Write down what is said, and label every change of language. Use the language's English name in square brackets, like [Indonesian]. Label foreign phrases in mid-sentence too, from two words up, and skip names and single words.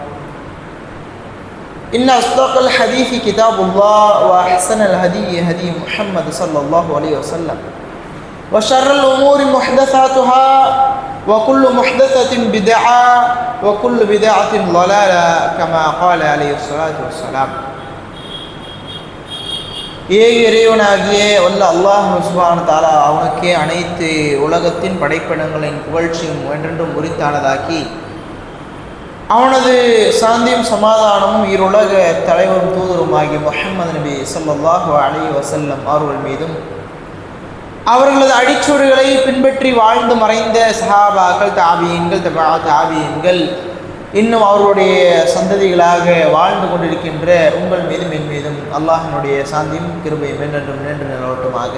[Arabic] إن أصدق الحديث كتاب الله وأحسن الهدي هدي محمد صلى الله عليه وسلم وشر الأمور محدثاتها وكل محدثة بدعة وكل بدعة ضلالة كما قال عليه الصلاة والسلام [Tamil] இறைவனாகிய வல்ல அல்லாஹ் [Arabic] سبحانه تعالى [Tamil] அவனுக்கே அனைத்து உலகத்தின் படைப்பினங்களின் புகழ்ச்சியும் என்றென்றும் உரித்தானதாக்கி அவனது சாந்தியும் சமாதானமும் இருலக தலைவரும் தூதருமாகிய முஹம்மது நபி [Arabic] صلى الله عليه وسلم [Tamil] அவர்கள் மீதும் அவர்களது அடிச்சுவடுகளை பின்பற்றி வாழ்ந்து மறைந்த சஹாபாக்கள் தாபியீன்கள் தாபியீன்கள் இன்னும் அவர்களுடைய சந்ததிகளாக வாழ்ந்து கொண்டிருக்கின்ற உங்கள் மீதும் என் மீதும் அல்லாஹினுடைய சாந்தியும் கிருபையும் என்றென்றும் நின்று நிலவட்டுமாக.